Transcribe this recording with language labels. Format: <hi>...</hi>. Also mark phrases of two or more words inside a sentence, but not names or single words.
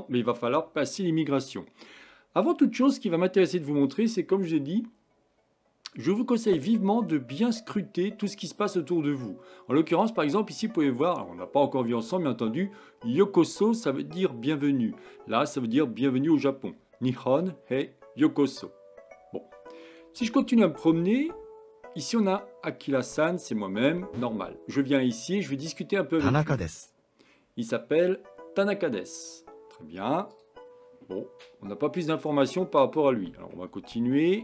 <fr>Mais il va falloir passer l'immigration. Avant toute chose, ce qui va m'intéresser de vous montrer, c'est comme je l'ai dit, je vous conseille vivement de bien scruter tout ce qui se passe autour de vous. En l'occurrence, par exemple, ici, vous pouvez voir, on n'a pas encore vu ensemble, bien entendu, Yokoso, ça veut dire bienvenue. Là, ça veut dire bienvenue au Japon.</fr> <ja>日本 へ ようこそ.</ja> <fr>Bon, si je continue à me promener, ici on a Akira-san, c'est moi-même, normal. Je viens ici, je vais discuter un peu avec Tanaka lui.</fr> <ja>desu.</ja> <fr>Il s'appelle Tanaka des. Très bien. Bon, on n'a pas plus d'informations par rapport à lui. Alors on va continuer.</fr>